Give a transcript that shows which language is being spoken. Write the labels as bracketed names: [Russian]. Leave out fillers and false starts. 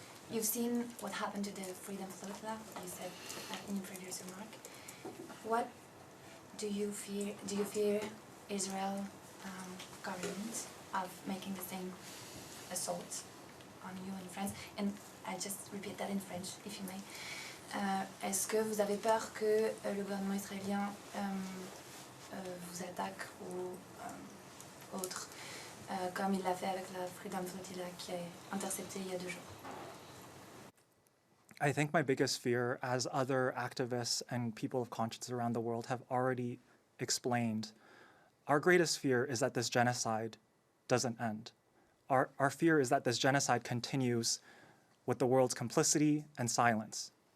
[English] You've seen what happened to the Freedom Flotilla, you said in your previous remark. What do you fear? Do you fear Israel government of making the same assault on you and France? And I just repeat that in French, if you may. [French] Est-ce que vous avez peur que le gouvernement israélien vous attaque ou autre, comme il l'a fait avec la Freedom Flotilla qui est interceptée il y a 2 jours? [English] I think my biggest fear, as other activists and people of conscience around the world have already explained, our greatest fear is that this genocide doesn't end. Our fear is that this genocide continues with the world's complicity and silence.